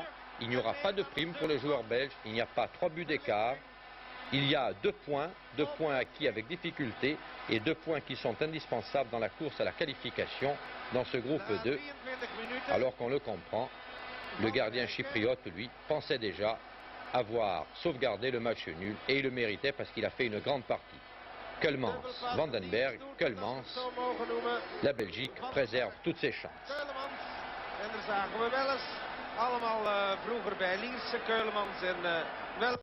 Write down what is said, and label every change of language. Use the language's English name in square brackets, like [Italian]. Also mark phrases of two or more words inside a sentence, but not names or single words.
[French] Il n'y aura pas de prime pour les joueurs belges, il n'y a pas 3 buts d'écart, il y a 2 points acquis avec difficulté et 2 points qui sont indispensables dans la course à la qualification dans ce groupe 2, alors qu'on le comprend, le gardien chypriote, lui, pensait déjà avoir sauvegardé le match nul et il le méritait parce qu'il a fait une grande partie. Keulemans, Vandenberg, Keulemans, la Belgique préserve toutes ses chances. [Dutch] En daar zagen we wel eens allemaal vroeger bij Lierse Keulemans en